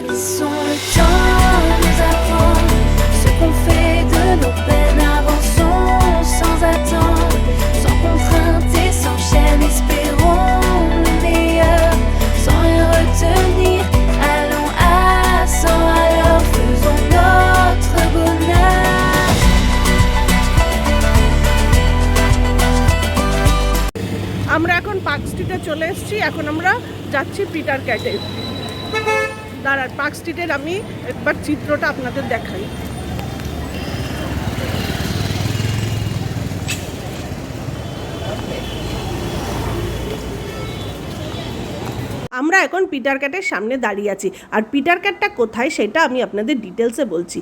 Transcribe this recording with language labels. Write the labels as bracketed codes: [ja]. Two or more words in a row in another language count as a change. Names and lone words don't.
[fr] Laissons le temps nous apprendre ce qu'on fait de nos peines. Avançons sans attendre, sans contrainte et sans chaîne. Espérons le meilleur, sans rien retenir. Allons à 100 à l'heure, faisons notre bonheur. [bn] আমরা এখন পার্ক স্ট্রিটে চলে এসেছি, এখন আমরা যাচ্ছি পিটার ক্যাটে। দাঁড়ান, পার্ক স্ট্রিটের আমি একবার চিত্রটা আপনাদের দেখাই। আমরা এখন পিটার ক্যাটের সামনে দাঁড়িয়ে আছি, আর পিটার ক্যাটটা কোথায় সেটা আমি আপনাদের ডিটেলসে বলছি।